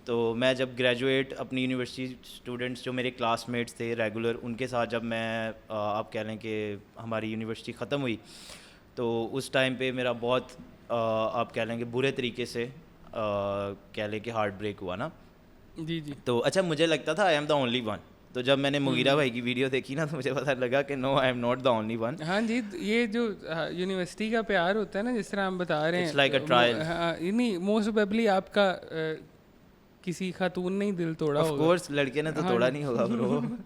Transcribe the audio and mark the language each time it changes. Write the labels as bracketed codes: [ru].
[ur] تو میں جب گریجویٹ اپنی یونیورسٹی اسٹوڈنٹس جو میرے کلاس میٹس تھے ریگولر, ان کے ساتھ جب میں آپ کہہ لیں کہ ہماری یونیورسٹی ختم ہوئی, تو اس ٹائم پہ میرا بہت آپ کہہ لیں کہ برے طریقے سے کہہ لیں کہ ہارٹ بریک ہوا نا. جی. تو اچھا مجھے لگتا تھا [en] I am the only one. [ur] تو جب میں نے مغیرہ بھائی کی ویڈیو دیکھی نا تو مجھے پتہ لگا کہ [en] No I am not the only one. [ur] ہاں جی, یہ جو یونیورسٹی کا پیار ہوتا ہے نا, جس طرح ہم بتا رہے ہیں, [en] It's like a trial. [ur] نہیں, موسٹ پروبیبلی آپ کا کسی خاتون نے ہی دل توڑا ہوگا. آف کورس لڑکے نے تو توڑا نہیں ہوگا برو.